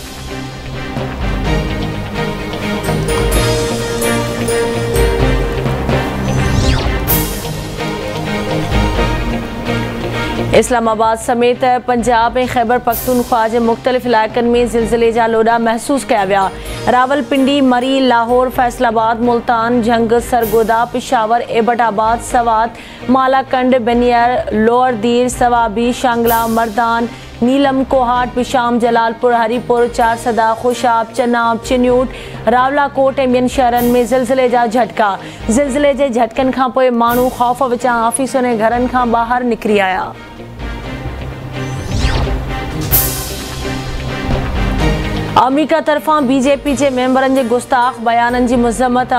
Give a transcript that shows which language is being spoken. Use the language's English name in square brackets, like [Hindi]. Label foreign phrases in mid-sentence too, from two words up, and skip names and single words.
[Sindhi] इस्लामाबाद समेत पंजाब ऐं ख़ैबर पख्तूनख्वा जे मुख़्तलिफ़ इलाइक़नि में ज़िलज़िले जा लोॾा महसूस कया विया। रावलपिंडी, मरी, लाहौर, फैसलाबाद, मुल्तान, झंग, सरगोदा, पिशावर, एबटाबाद, सवात, मालाकंड, बेनियर, लोअर दीर, सवाबी, शांगला, मर्दान, नीलम, कोहाट, पिशाम, जलालपुर, हरीपुर, चारसदा, खुशाब, चनाब, चिन्यूट, रावलाकोट ऐं ॿियनि शहरनि में ज़िलज़िले जा झटका। ज़िलज़िले जे झटकनि खां पोइ माण्हू ख़ौफ़ विचां ऑफिसुनि ऐं घरनि खां ॿाहिरि निकिरी आया। अमरीका तरफ़ां BJP जे मेंबरनि जे गुस्ताख़ बयाननि जी मज़म्मत।